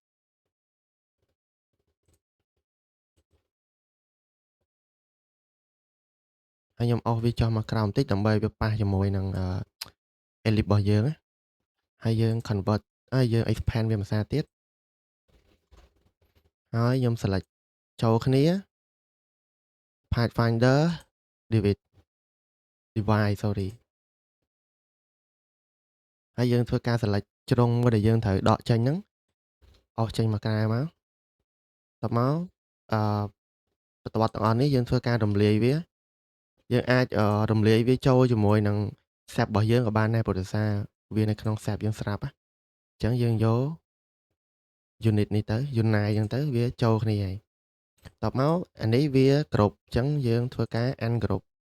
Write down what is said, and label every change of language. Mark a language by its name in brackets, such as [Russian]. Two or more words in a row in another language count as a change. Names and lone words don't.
[Khmer] ហើយខ្ញុំអុសវាចុះមកក្រោមបន្តិចដើម្បីវាប៉ះជាមួយនឹងellipse របស់យើងណាហើយយើង convert ហើយយើង expand វាមួយសារទៀតហើយខ្ញុំ select ចូលគ្នា Pathfinder [English] divide sorry [Khmer] ហើយយើងធ្វើការ select ជ្រុងមួយដែលយើងត្រូវដកចេញហ្នឹងអុសចេញមកក្រៅមក តមកអបន្ទាត់ទាំងអស់នេះយើងធ្វើការរំលាយវាយើងអាចរំលាយវាចូលជាមួយនឹង SAP របស់យើងក៏បានដែរព្រោះដោយសារវានៅក្នុង SAP យើងស្រាប់អញ្ចឹងយើងយក unit នេះទៅ unite អញ្ចឹងទៅវាចូលគ្នាហើយតបមកអានេះវាគ្រប់អញ្ចឹងយើងធ្វើការ ungroup